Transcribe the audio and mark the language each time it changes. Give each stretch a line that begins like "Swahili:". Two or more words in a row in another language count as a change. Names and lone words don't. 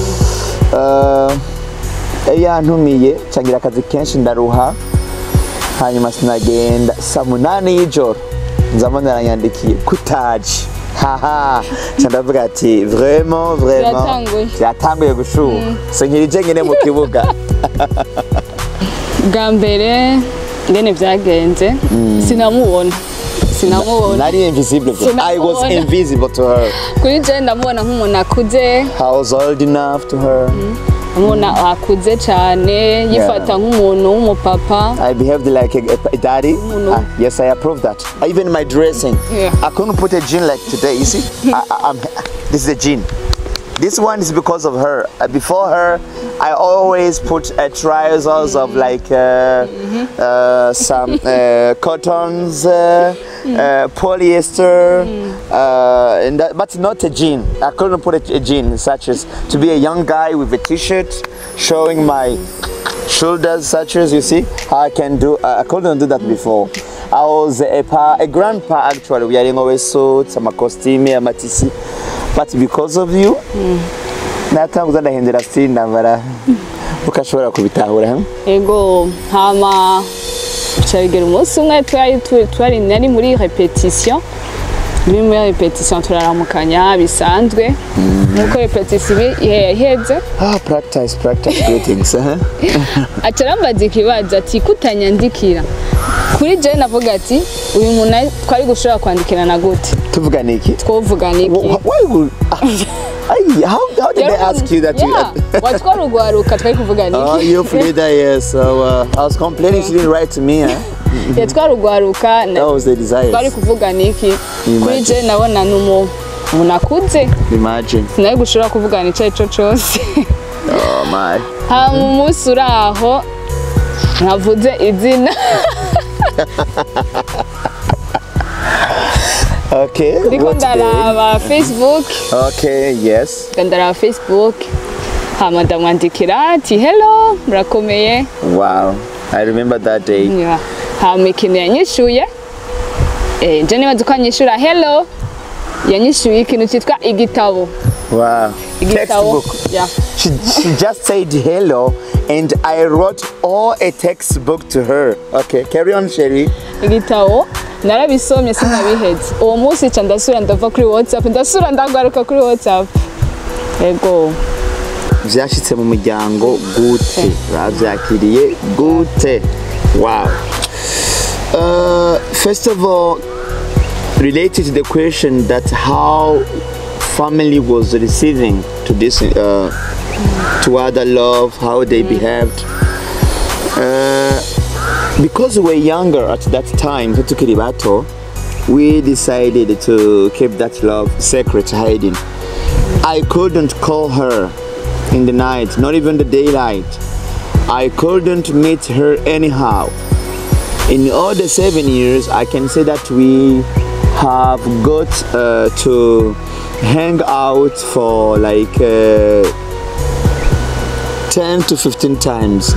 Rundi: yantumiye cangira akazi kenshi ndaruha hanyuma sinagenda saa 8 y'ijoro nzamo naranyandikiye kutaje haha ndavuga ati vraiment yatanguye gushuha so nkirije nyene mu kibuga bwa mbere ngene vyagenze sinamubona
English: nari invisible I was invisible to her
Rundi: kuri je ndamubona nk'umuntu akuze
English: I was old enough to her
Rundi: umuntu akuze cyane yifata nk'umuntu w'umupapa
English: I behaved like a daddy yes I approve that even my dressing I couldn't put a jean like today you see this is a jean. This one is because of her. Before her, I always put trousers of like some cottons, polyester, and that, but not a jean. I couldn't put a jean such as to be a young guy with a t-shirt showing my shoulders, such as you see. I can do. I couldn't do that before. I was a grandpa actually. We are always suits, some costume, matisi. But because of you,
Rundi: natanguza ndahindura style ndambara ukashobora kubitahura ego hama cyagera umunsi umwe twari nari muri repetition turaramukanya bisanzwe nuko repetition iheze
English: practice greetings
Rundi: acarambaza ikibazo ati kutanyandikira kuri je navuga ati uyu muntu twari gushobora kwandikirana gute tuvugana iki
English: how did they ask you that
Rundi: watwarugwaruka twari kuvugana
English: iki you Frida yes so I was complaining she didn't write to me
Rundi: yatwarugwaruka
English: that was the desire
Rundi: twari kuvugana iki kuri je nabona numuntu akuze
English: imagine
Rundi: sinari gushobora kuvugana icyo cyo cyose
English: oh my
Rundi: mu munsi uraho navuze izina
English: okay
Rundi: ndiko ndaraba Facebook
English: okay yes
Rundi: ndaraba Facebook hama ndamwandikira ati hello murakomeye
English: wow I remember that day
Rundi: hama ikintu yanyishuye je nibaza ko anyishura hello yanyishuye ikintu cyitwa igitabo
English: wow textbook she just said hello and I wrote all a textbook to her okay carry on Sherry
Rundi: igitabo narabisomye sinabiheze uwo munsi ca ndasura ndava kuri WhatsApp ndasura ndagaruka kuri WhatsApp ego vyashitse mu muryango gute bavyakiriye gute
English: wow first of all related to the question that how family was receiving to this to other love how they behaved because we were younger at that time
Rundi: tukiri bato
English: we decided to keep that love secret, hiding. I couldn't call her in the night, not even the daylight. I couldn't meet her anyhow. In all the 7 years, I can say that we have got to hang out for like 10 to 15 times.